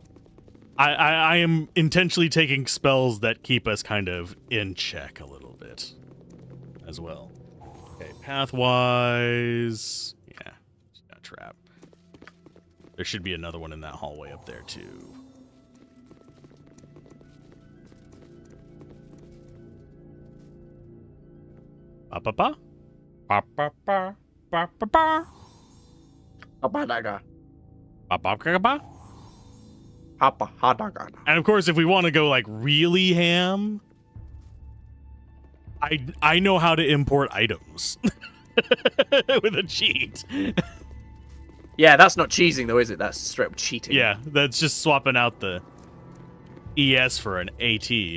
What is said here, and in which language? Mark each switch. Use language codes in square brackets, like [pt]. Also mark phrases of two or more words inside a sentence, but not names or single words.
[en] I am intentionally taking spells that keep us kind of in check a little bit as well. Okay, pathwise. Yeah, got a trap. There should be another one in that hallway up there too. Ba ba ba. Ba ba ba. Ba ba ba. Hapadaga. Ba ba ba ba. Hapadaga. And of course, if we want to go like really ham, I know how to import items with a cheat. Yeah, that's not cheesing though, is it? That's straight up cheating. Yeah, that's just swapping out the ES for an AT.